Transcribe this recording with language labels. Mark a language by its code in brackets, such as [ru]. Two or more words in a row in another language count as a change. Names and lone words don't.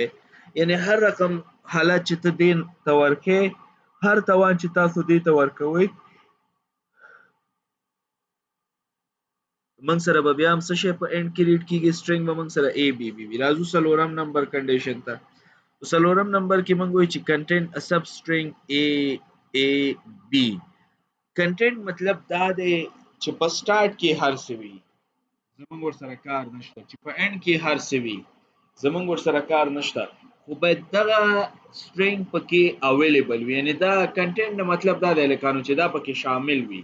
[ps] یعنی هر رقم حالت چې ته دې ته ورکې هر توان چې تاسو دې ته ورکوئ موږ سره به بیا هم څه شی په اینډ کې ریډ کېږي سټرنګ به موږ سره ABB وي. راځو څلورم نمبر کنډیشن ته. څلورم نمبر کې موږ وایو چې [en] contain a substring AAB. [ps] کنټینټ مطلب دا دی چې په سٹارټ کې هر څه وي زمونږ ورسره کار نشته چې په اینډ کې هر څه وي زمونږ ورسره کار نشته خو باید دغه سټرنګ پکې اویلیبل وي. یعنی دا کنټینټ مطلب دا دی لکانو چې دا پکې شامل وي.